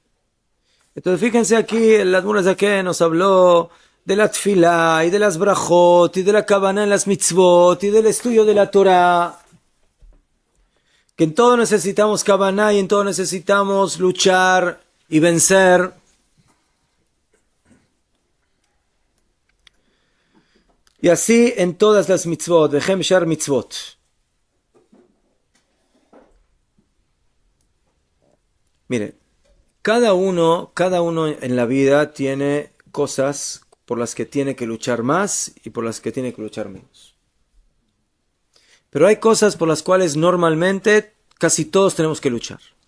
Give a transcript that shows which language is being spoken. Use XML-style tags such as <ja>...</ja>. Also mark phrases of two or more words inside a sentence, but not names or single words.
<es>Entonces fíjense aquí, el Admur Zaken nos habló de la tfilá y de las brajot y de la kavanah en las mitzvot y del estudio de la Torah. Que en todo necesitamos kavanah y en todo necesitamos luchar y vencer. Y así en todas las mitzvot,</es> <he>וכן בשאר מצוות.</he> <es>Mire, cada uno en la vida tiene cosas por las que tiene que luchar más y por las que tiene que luchar menos. Pero hay cosas por las cuales normalmente casi todos tenemos que luchar.</es>